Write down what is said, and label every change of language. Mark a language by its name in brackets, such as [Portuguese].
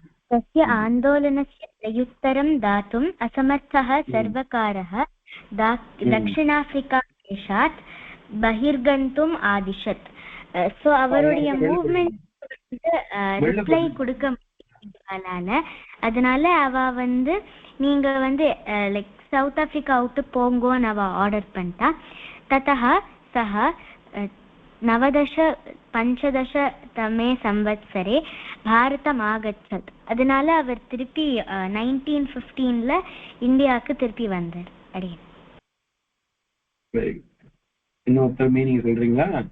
[Sanskrit] तस्य आन्दोलनस्य प्रत्युत्तरं दातुम् असमर्थः सर्वकारः दक्षिणाफ्रिकादेशात् बहिर्गन्तुम् आदिशत्. [Tamil] सो அவருடைய மூவ்மெண்ட் ரிப்ளை கொடுக்க முடியல. அதனால அவ நீங்க லைக் சவுத் ஆப்பிரிக்கா விட்டு போங்கோன்னு அவ ஆர்டர் பண்ணிட்டா. [Sanskrit] ततः सः 1915 संवत्सरे भारतम् आगच्छत्. [Tamil] அதனால அவர் திருப்பி 1915 இந்தியாவுக்கு திருப்பி வந்தார். அடே இன்னொரு மீனிங் சொல்றீங்களா?